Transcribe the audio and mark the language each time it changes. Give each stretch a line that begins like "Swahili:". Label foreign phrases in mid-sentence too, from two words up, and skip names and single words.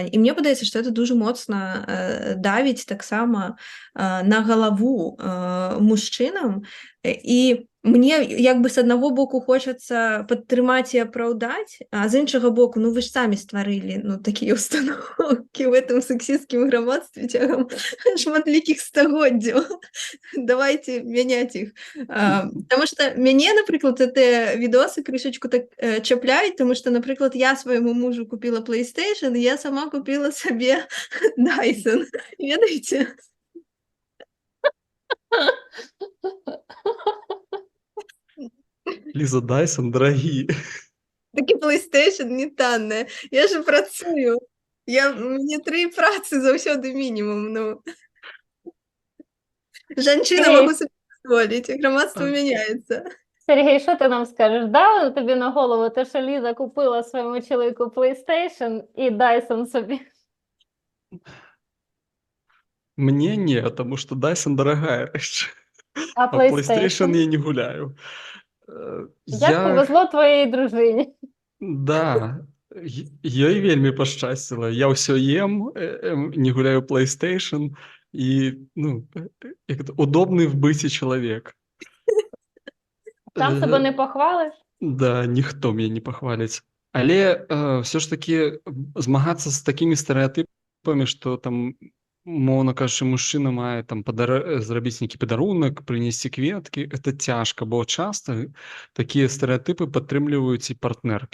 Belarusian: І мне падаецца, што это дуже моцна давіць таксама на галаву мужчынам, і мне як бы з аднаго боку хочацца падтрымаць і апраўдаць, а з іншага боку, ну вы ж самі стварылі такія ўстаноўкі ў гэтым сексісцкім грамадстве цягам шматлікіх стагоддзяў. Давайте мяняць іх. Таму што мяне, напрыклад, гэтыя відосы крышачку так чапляюць, таму што, напрыклад, я свайму мужу купіла PlayStation, і я сама купіла сабе Dyson. Ведаеце?
Russian: Лиза, Dyson дорогие.
Belarusian: Такі PlayStation не танная. Я же працую. Мне 3 працы заўсёды мінімум. Жанчына Сергей. могу собі дазволіць, і грамадство мяняецца.
Ukrainian: Сергій, що ти нам скажеш? Дали тобі на голову те, що Ліза купила своєму чоловіку PlayStation і Dyson собі?
Russian: Мне не, потому что Dyson дорогая вещь. А
Belarusian: А PlayStation PlayStation? я не гуляю.
Ukrainian: Як повезло твоїй дружині?
Belarusian: Да, ёй вельмі пашчасціла. Я ўсё ем, не гуляю PlayStation і, як это, удобны в быце чалавек.
Russian: Сам себе не похвалиш?
Belarusian: Да, ніхто мяне не пахваліць. Але все ж таки змагацца з такімі стэрэатыпамі, што там, умоўна кажучы, мужчына мае там зрабіць нейкі падарунак, прынесці кветкі, это цяжка, бо часта такія стэрэатыпы падтрымліваюць і партнеркі.